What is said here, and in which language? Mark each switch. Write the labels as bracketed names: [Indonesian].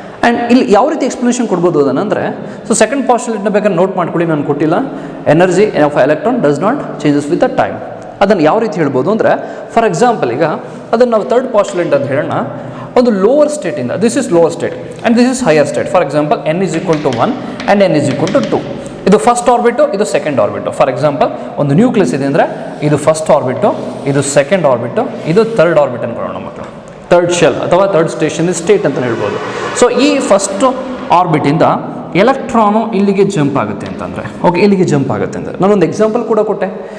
[Kannada] And ಇಲ್ಲಿ ಯಾವ ರೀತಿ ಎಕ್ಸ್ಪ್ಲನೇಷನ್ ಕೊಡ್ಬೋದು ಅದನ್ನಂದರೆ, ಸೊ ಸೆಕೆಂಡ್ ಪಾಸ್ಟುಲೇಟ್ನ ಬೇಕಾದ್ರೆ ನೋಟ್ ಮಾಡ್ಕೊಳ್ಳಿ, ನಾನು ಕೊಟ್ಟಿಲ್ಲ. [English] Energy of electron does not changes with the time. [Kannada] ಅದನ್ನು ಯಾವ ರೀತಿ ಹೇಳ್ಬೋದು ಅಂದರೆ, ಫಾರ್ ಎಕ್ಸಾಂಪಲ್ ಈಗ ಅದನ್ನು ನಾವು ಥರ್ಡ್ ಪಾಸ್ಟುಲೇಟ್ ಅಂತ ಹೇಳೋಣ. ಒಂದು lower ಸ್ಟೇಟಿಂದ, [English] This is lower state and this is higher state. For example n is equal to 1 and n is equal to 2. [Kannada] ಇದು ಫಸ್ಟ್ ಆರ್ಬಿಟು, ಇದು ಸೆಕೆಂಡ್ ಆರ್ಬಿಟು. ಫಾರ್ ಎಕ್ಸಾಂಪಲ್ ಒಂದು ನ್ಯೂಕ್ಲಿಯಸ್ ಇದೆ ಅಂದರೆ ಇದು ಫಸ್ಟ್ ಆರ್ಬಿಟು, ಇದು ಸೆಕೆಂಡ್ ಆರ್ಬಿಟು, ಇದು ಥರ್ಡ್ ಆರ್ಬಿಟ್ ಅನ್ಕೊಳ್ಳೋಣ ಮಕ್ಕಳು. ಥರ್ಡ್ ಶೆಲ್ ಅಥವಾ ಥರ್ಡ್ ಸ್ಟೇಷನ್ ಸ್ಟೇಟ್ ಅಂತ ಹೇಳ್ಬೋದು. ಸೊ ಈ ಫಸ್ಟ್ ಆರ್ಬಿಟಿಂದ ಎಲೆಕ್ಟ್ರಾನು ಇಲ್ಲಿಗೆ ಜಂಪ್ ಆಗುತ್ತೆ ಅಂತಂದರೆ, ಓಕೆ, ಇಲ್ಲಿಗೆ ಜಂಪ್ ಆಗುತ್ತೆ ಅಂದರೆ ನಾನೊಂದು ಎಕ್ಸಾಂಪಲ್ ಕೂಡ ಕೊಟ್ಟೆ.